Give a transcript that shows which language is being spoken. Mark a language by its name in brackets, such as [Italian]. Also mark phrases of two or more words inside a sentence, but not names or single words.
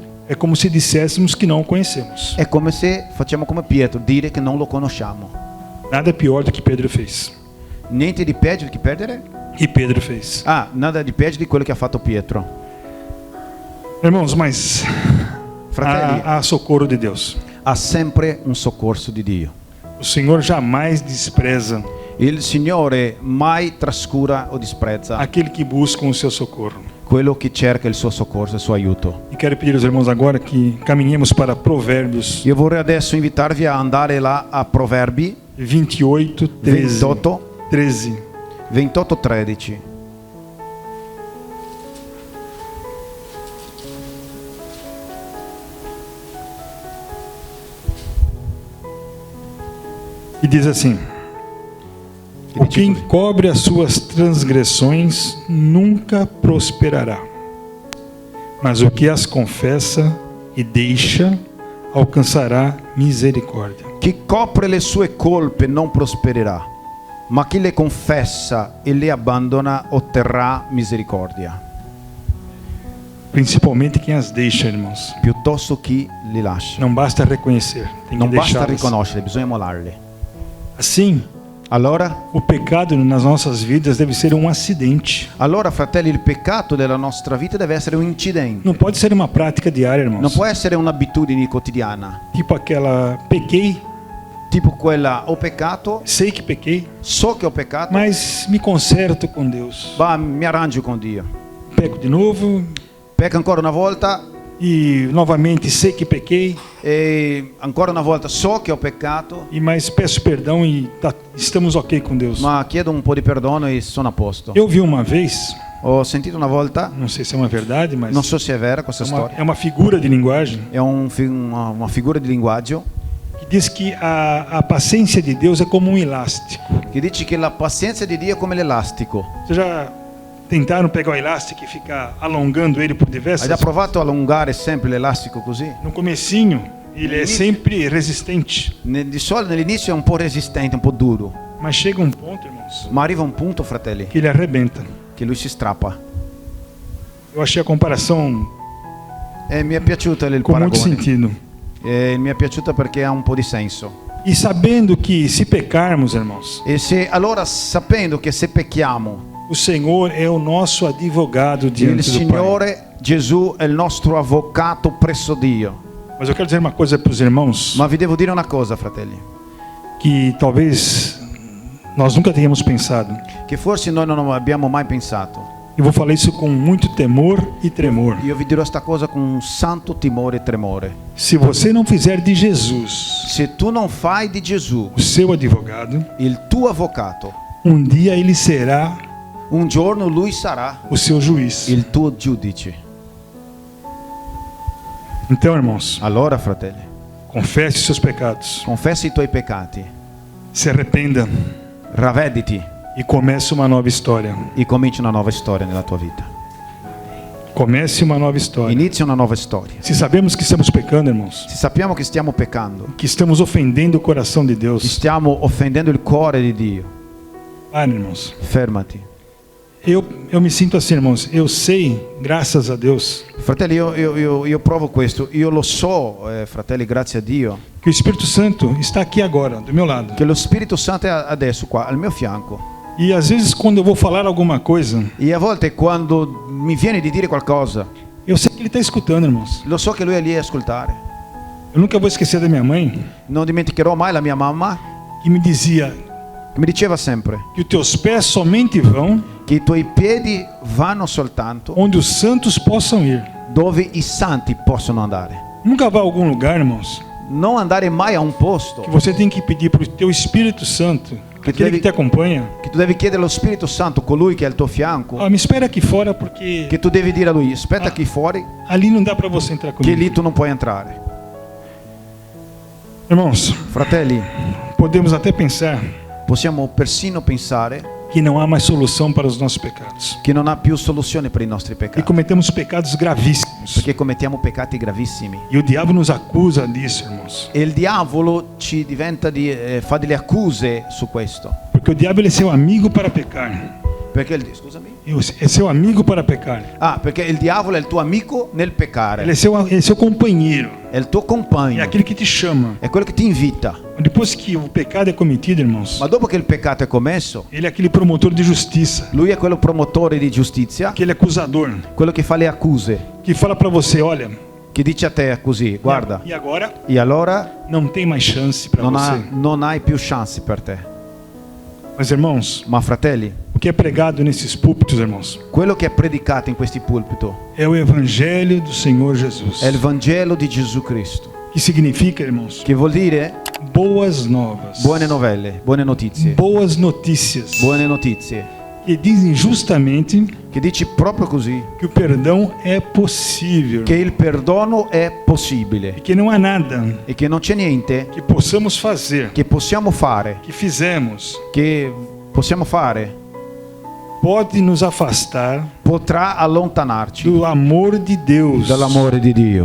[Portuguese] é como se disséssemos que não o conhecemos. [Italian] è come se facciamo come Pietro, dire che non lo conosciamo. [Portuguese] Nada pior do que Pedro fez. [Italian] Niente di peggio di che perdere? [Portuguese] E Pedro fez. [Italian] Nada di peggio di quello che ha fatto Pietro. [Portuguese] Irmãos, mas [Italian] Fratelli, [Portuguese] há socorro de Deus. [Italian] ha sempre un soccorso di Dio. [Portuguese] O Senhor jamais despreza [Italian] Il Signore mai trascura o disprezza [Portuguese] aquele que busca o seu socorro. [Italian] quello che cerca il suo soccorso, il suo aiuto. [Portuguese] E quero pedir aos irmãos agora que caminhemos para Provérbios [Italian] Io vorrei adesso invitarvi a andare là a Proverbi [Portuguese] 28, 13. [Italian] 28:13. [Portuguese] E diz assim: o que encobre as suas transgressões nunca prosperará, mas o que as confessa e deixa alcançará misericórdia. [Italian] Chi copre le sue colpe non prospererà, ma chi le confessa e le abbandona otterrà misericordia. [Portuguese] Principalmente quem as deixa, irmãos. [Italian] Piuttosto chi li lascia. [Portuguese] Não basta reconhecer, tem [Italian] Non [Portuguese] que [Italian] basta [Portuguese] deixá-las. [Italian] riconoscerle, bisogna mollarle. [Portuguese] Assim, [Italian] Allora, [Portuguese] o pecado nas nossas vidas deve ser um acidente. [Italian] fratelli, il peccato della nostra vita deve essere un incidente. [Portuguese] Não pode ser uma prática diária, irmãos. [Italian] Non può essere un'abitudine quotidiana, [Portuguese] Tipo aquela, pequei, [Italian] tipo quella ho peccato, [Portuguese] sei que pequei, [Italian] so che ho peccato, [Portuguese] mas me conserto com Deus. [Italian] ma mi arrangio con Dio. [Portuguese] Peco de novo [Italian] Pecco ancora una volta [Portuguese] e novamente sei que pequei, [Italian] e ancora una volta so che ho peccato, [Portuguese] e mais peço perdão e estamos ok com Deus. [Italian] ma chiedo un po' di perdono e sono a posto. [Portuguese] Eu vi uma vez, [Italian] Ho sentito una volta, [Portuguese] não sei se é uma verdade, mas [Italian] non so se è vera questa [Portuguese] é [Italian] storia, [Portuguese] uma figura de linguagem [Italian] è una figura di linguaggio [Portuguese] que diz que a paciência de Deus é como um elástico. [Italian] che dice che la pazienza di Dio è come l'elastico. [Portuguese] Vocês já tentaram pegar o elástico e ficar alongando ele por [Italian] Hai [Portuguese] diversas [Italian] già provato a allungare sempre l'elastico così? [Portuguese] No comecinho, ele é sempre resistente. [Italian] Di solito all'inizio è un po' resistente, un po' duro, [Portuguese] Mas chega um ponto, irmãos, [Italian] ma arriva un punto, fratelli, [Portuguese] que ele arrebenta. [Italian] che lui si strappa. [Portuguese] Eu achei a comparação [Italian] E mi è piaciuto il [Portuguese] com muito [Italian] paragone. [Portuguese] sentido. [Italian] Mi è piaciuto perché ha un po' di senso. [Portuguese] E sabendo que se pecarmos, irmãos, [Italian] E se allora, sapendo che se pecchiamo, [Portuguese] o Senhor é o nosso advogado [Italian] il [Portuguese] diante do Pai. [Italian] Signore Gesù è il nostro avvocato presso Dio. [Portuguese] Mas eu quero dizer uma coisa para os irmãos, [Italian] Ma vi devo dire una cosa, fratelli, [Portuguese] que talvez nós nunca tenhamos pensado. [Italian] che forse noi non abbiamo mai pensato. [Portuguese] Eu vou falar isso com muito temor e tremor. [Italian] Io vi dirò sta cosa con un santo timore e tremore. [Portuguese] Se você não fizer de Jesus [Italian] Se tu non fai di Gesù [Portuguese] o seu advogado, [Italian] il tuo avvocato, [Portuguese] um dia ele será [Italian] un giorno lui sarà [Portuguese] o seu juiz. [Italian] il tuo giudice. [Portuguese] Então, irmãos, [Italian] Allora, fratelli, [Portuguese] confesse os seus pecados, [Italian] confessa i tuoi peccati, [Portuguese] se arrependa [Italian] ravvediti [Portuguese] e comece uma nova história. [Italian] e cominci una nuova storia nella tua vita. [Portuguese] Comece uma nova história. [Italian] Inizia una nuova storia. [Portuguese] Se sabemos que estamos pecando, irmãos, [Italian] Se sappiamo che stiamo peccando, [Portuguese] que estamos ofendendo o coração de [Italian] che [Portuguese] Deus, [Italian] stiamo offendendo il cuore di Dio, [Portuguese] pare, irmãos. [Italian] fermati. [Portuguese] Eu me sinto assim, irmãos. Eu sei, graças a Deus, [Italian] Fratelli, io provo questo, io lo so, fratelli, grazie a Dio, [Portuguese] que o Espírito Santo está aqui agora, do meu lado. [Italian] che lo Spirito Santo è adesso qua, al mio fianco. [Portuguese] E às vezes, quando eu vou falar alguma coisa, [Italian] E a volte quando mi viene di dire qualcosa, [Portuguese] eu sei que ele está escutando, irmãos. [Italian] lo so che lui è lì a ascoltare. [Portuguese] Eu nunca vou esquecer da minha mãe, [Italian] Non dimenticherò mai la mia mamma [Portuguese] que me dizia [Italian] che mi diceva sempre [Portuguese] que os teus pés somente vão [Italian] che i tuoi piedi vanno soltanto [Portuguese] onde os santos possam ir. [Italian] dove i santi possono andare. [Portuguese] Nunca vá a algum lugar, irmãos, [Italian] Non andare mai a un posto [Portuguese] que você tem que pedir para o teu Espírito Santo, aquele que te acompanha, [Italian] che tu devi chiedere allo Spirito Santo, colui che è al tuo fianco, [Portuguese] me espera aqui fora porque [Italian] che tu devi dire a lui, aspetta qui fuori, [Portuguese] ali não dá para você entrar [Italian] che [Portuguese] comigo. [Italian] lì tu non puoi entrare. [Portuguese] Irmãos, [Italian] Fratelli, [Portuguese] podemos até pensar [Italian] possiamo persino pensare [Portuguese] que não há mais solução para os nossos pecados. [Italian] che non ha più soluzione per i nostri [Portuguese] E [Italian] peccati, [Portuguese] cometemos pecados gravíssimos. [Italian] perché commettiamo peccati gravissimi. [Portuguese] E o diabo nos acusa disso, irmãos. [Italian] E il diavolo ci diventa fa delle accuse su questo. [Portuguese] Porque o diabo ele é seu amigo para pecar. [Italian] Perché scusami? [Portuguese] É seu amigo para pecar. [Italian] Perché il diavolo è il tuo amico nel peccare, [Portuguese] Ele é seu companheiro. [Italian] è il tuo [Portuguese] É [Italian] compagno, [Portuguese] aquele que te chama. [Italian] è quello che ti invita. [Portuguese] Depois que o pecado é cometido, irmãos, [Italian] Ma dopo che il peccato è commesso, [Portuguese] ele é aquele promotor de justiça, [Italian] lui è quello promotore di giustizia, [Portuguese] aquele acusador, [Italian] quello che fa le accuse, [Portuguese] que fala para você, olha, [Italian] che dice a te così, guarda, [Portuguese] e agora [Italian] e allora [Portuguese] não tem mais chance para você. [Italian] non hai più chance per te. [Portuguese] Mas, irmãos, [Italian] Ma fratelli, [Portuguese] o que é pregado nesses púlpitos, irmãos, [Italian] quello che è predicato in questi pulpiti [Portuguese] é o evangelho do Senhor Jesus. [Italian] è il Vangelo di Gesù Cristo, [Portuguese] Que significa, irmãos, [Italian] che vuol dire [Portuguese] boas novas, [Italian] buone novelle, buone notizie, [Portuguese] boas notícias, [Italian] buone notizie, [Portuguese] que dizem justamente [Italian] che dici proprio così, [Portuguese] que o perdão é possível, [Italian] che il perdono è possibile [Portuguese] e que não há nada [Italian] e che non c'è niente [Portuguese] que possamos fazer, [Italian] che possiamo fare, [Portuguese] que fizemos, pode nos afastar [Italian] potrà allontanarci [Portuguese] do amor de Deus [Italian] dall'amore di Dio